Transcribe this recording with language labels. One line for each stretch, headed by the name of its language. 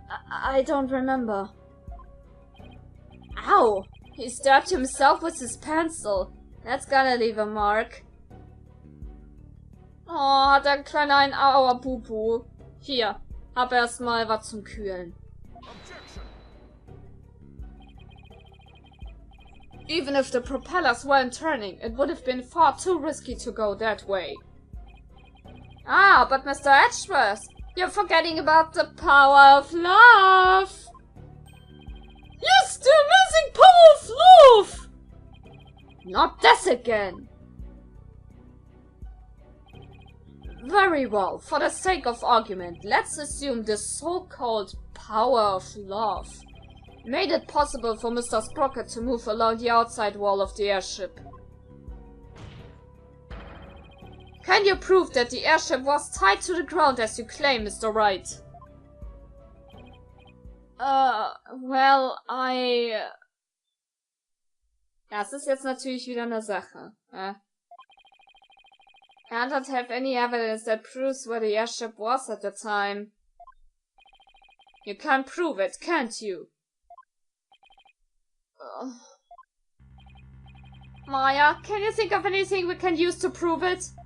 English: I don't remember. Ow! He stabbed himself with his pencil. That's gonna leave a mark.
German: Oh, hat der Kleine ein Auerpupu. Hier, hab erstmal was zum Kühlen.
English: Objection. Even if the propellers weren't turning, it would have been far too risky to go that way. Ah, but Mr. Edgeworth, you're forgetting about the power of love! Yes, the amazing power of love! Not this again! Very well, for the sake of argument, let's assume the so-called power of love made it possible for Mr. Sprocket to move along the outside wall of the airship. Can you prove that the airship was tied to the ground as you claim, Mr. Wright?
German: Well, Das ist jetzt natürlich wieder eine Sache.
English: I don't have any evidence that proves where the airship was at the time. You can't prove it, can't you? Maya, can you think of anything we can use to prove it?